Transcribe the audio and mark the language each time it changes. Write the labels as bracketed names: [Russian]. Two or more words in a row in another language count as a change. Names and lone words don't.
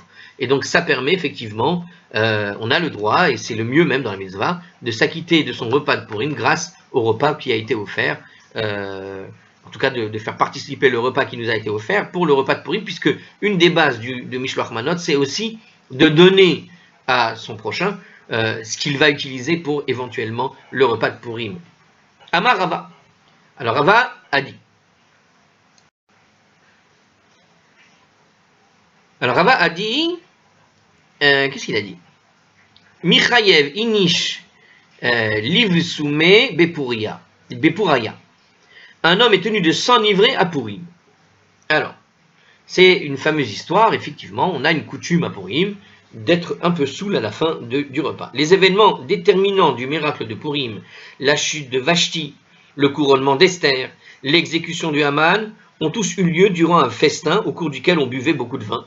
[French] Et donc ça permet effectivement, on a le droit, et c'est le mieux même dans la mitzvah, de s'acquitter de son repas de Purim grâce au repas qui a été offert, en tout cas de faire participer le repas qui nous a été offert pour le repas de Purim, puisque une des bases de [Hebrew] משלוח מנות, [French] c'est aussi de donner à son prochain ce qu'il va utiliser pour éventuellement le repas de Purim. Amar Rava. Alors Rava a dit. Alors Rava a dit, qu'est-ce qu'il a dit? [Aramaic] מחייב איניש לבסומי בפוריא. [French] Un homme est tenu de s'enivrer à Purim. Alors, c'est une fameuse histoire, effectivement, on a une coutume à Purim, d'être un peu saoul à la fin du repas. Les événements déterminants du miracle de Purim, la chute de Vashti, le couronnement d'Esther, l'exécution du Haman, ont tous eu lieu durant un festin au cours duquel on buvait beaucoup de vin.